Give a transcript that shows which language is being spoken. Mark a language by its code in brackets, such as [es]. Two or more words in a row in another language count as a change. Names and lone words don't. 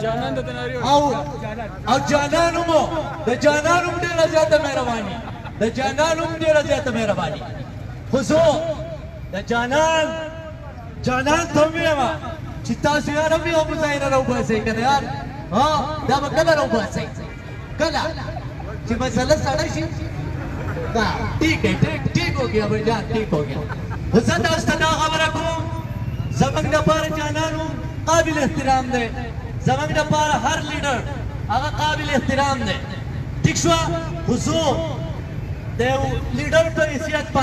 [ps] او جانان هم د جانان هم ډېره زیاته مهرباني خو زه د جانان ته ووایم چې تاسو یار هم یو مظاهره راوباسئ که نه یار دا به کله راوباسئ کله چې مسله سړه شي [ur] ٹھیک ہو گیا بھائی جان ٹھیک ہو گیا [ps] زه تاسو ته دا خبره کوم زمونږ دپاره جانان هم قابل احترام دی زمونږ دپاره هر لیډر هغه قابل احترام دی ٹھیک شوه خو زه د یو لیډر په حیثیت باندې